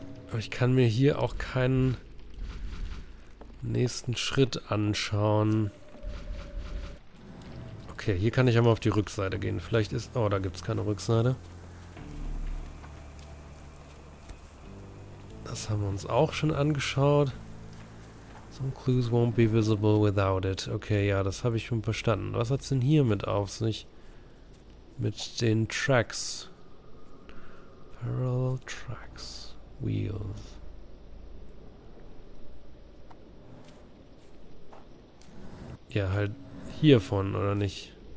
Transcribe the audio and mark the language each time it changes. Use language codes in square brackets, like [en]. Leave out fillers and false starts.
[de] Aber ich kann mir hier auch keinen nächsten Schritt anschauen. Okay, hier kann ich einmal auf die Rückseite gehen. Vielleicht ist... Oh, da gibt es keine Rückseite. Das haben wir uns auch schon angeschaut. [en] Some clues won't be visible without it. [de] Okay, ja, das habe ich schon verstanden. Was hat es denn hier mit auf sich? Mit den [en] Tracks. Parallel Tracks. Wheels. [de] Ja, halt hiervon, oder nicht?